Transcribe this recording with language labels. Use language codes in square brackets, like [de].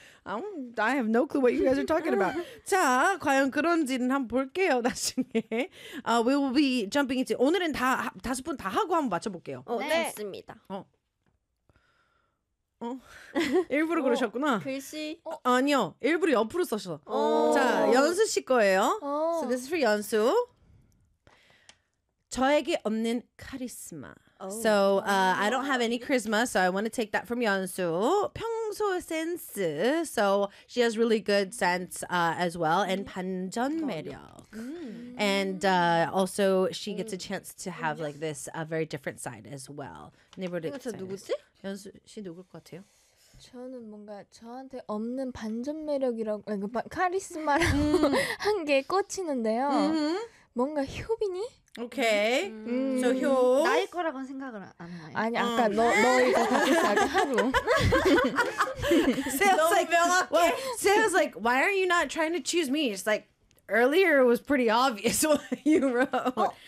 [en] I have no clue what you guys are talking about. [ko] 자, 과연 그런지는 한번 볼게요, 나중에. [en] We will be jumping into. [ko] 오늘은 다, 다섯 분 다 하고 한번 맞춰볼게요. 어, 네. 됐습니다. 일부러 어, 그러셨구나. 글씨? 어. 아니요. 일부러 옆으로 썼어. 오. 자, 연수 씨 거예요. 오. [en] So this is for 연수. 저에게 없는 카리스마. So I don't have any charisma, so I want to take that from Yeonsu. [ko] 평소 센스. [en] So she has really good sense as well. And 반전 매력. And also she gets a chance to have like this a very different side as well. [ko] 누구지? 연수 씨 누굴 것 같아요? 저는 뭔가 저한테 없는 반전 매력이라고 카리스마라고 한 게 꽂히는데요. 뭔가 효빈이? 오케이. 저 효. 나일 거라고는 생각을 안 해. 아니 아까 너희 다 같이 자기 하루. [en] Sam's like, well, Sam's like, why are you not trying to choose me? It's like earlier it was pretty obvious what you wrote.